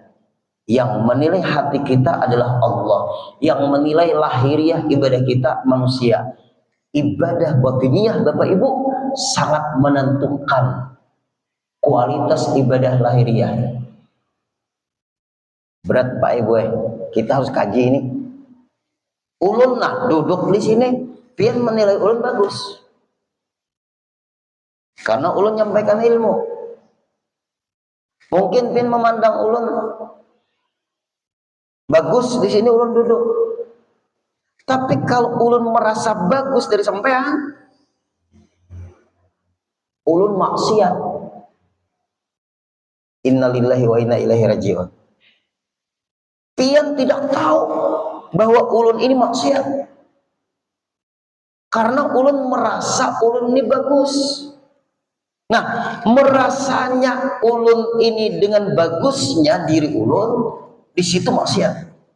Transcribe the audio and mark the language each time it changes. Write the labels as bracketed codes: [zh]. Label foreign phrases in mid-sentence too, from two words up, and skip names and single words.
[id] Yang menilai hati kita adalah Allah, yang menilai lahiriah ibadah kita manusia. Ibadah batiniyah Bapak Ibu sangat menentukan kualitas ibadah lahiriah. Berat Pak Ibu, kita harus kaji ini. [bjn] Ulun nah duduk di sini, pian menilai ulun bagus, karena ulun nyampaikan ilmu. Mungkin pian memandang ulun bagus di sini ulun duduk. Tapi kalau ulun merasa bagus dari sampean, ulun maksiat. [ar] إنا لله وإنا إليه راجعون. [bjn] Pian tidak tahu bahwa ulun ini maksiat. Karena ulun merasa ulun ini bagus. Nah, merasanya ulun ini dengan bagusnya diri ulun, di situ maksiat.